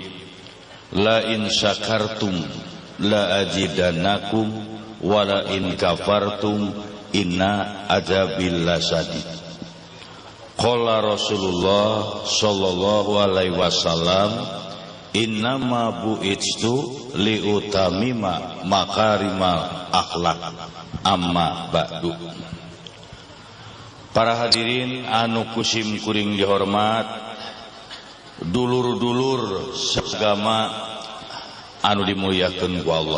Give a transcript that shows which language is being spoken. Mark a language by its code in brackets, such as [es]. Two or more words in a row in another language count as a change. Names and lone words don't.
[ar] لئن شكرتم لأزيدنكم ولئن كفرتم إن عذابي لشديد. قال رسول الله صلى الله عليه وسلم إنما بعثت لأتمم مكارم الأخلاق أما بعد. [su] Para hadirin anu kusim kuring dihormat, dulur-dulur sagama anu dimuliakeun ku Allah.